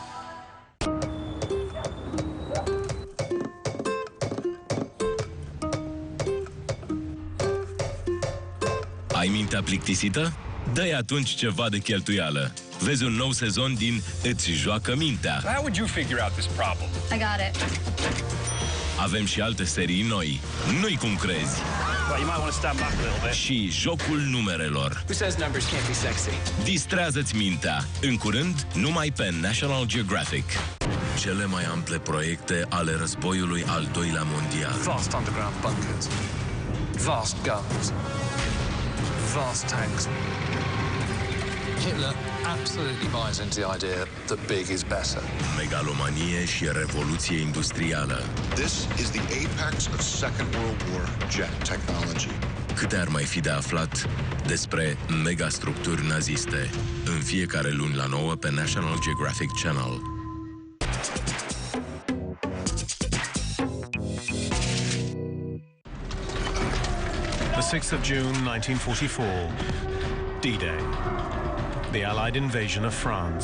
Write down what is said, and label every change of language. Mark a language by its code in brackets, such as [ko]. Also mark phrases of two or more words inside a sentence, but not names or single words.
[ro] Ai mintea plictisită? Dă-i atunci ceva de cheltuială. Vezi un nou sezon din Îți joacă mintea. [en] How would you figure out this problem? I got it. [ro] Avem și alte serii noi. Nu-i cum crezi. [en] Well, you might want to stand back a little bit. [ro] Și jocul numerelor. [en] Who says numbers can't be sexy? [ro] Distrează-ți mintea. În curând, numai pe National Geographic. Cele mai ample proiecte ale războiului al Doilea Mondial. [en] Vast underground bunkers. Vast guns. Vast tanks. Hitler absolutely buys into the idea that big is better. [ro] Megalomanie și revoluție industrială. [en] This is the apex of Second World War jet technology. [ro] Câte ar mai fi de aflat despre megastructuri naziste? În fiecare luni la 9 pe National Geographic Channel. [en] The 6th of June 1944, D-Day, the Allied invasion of France.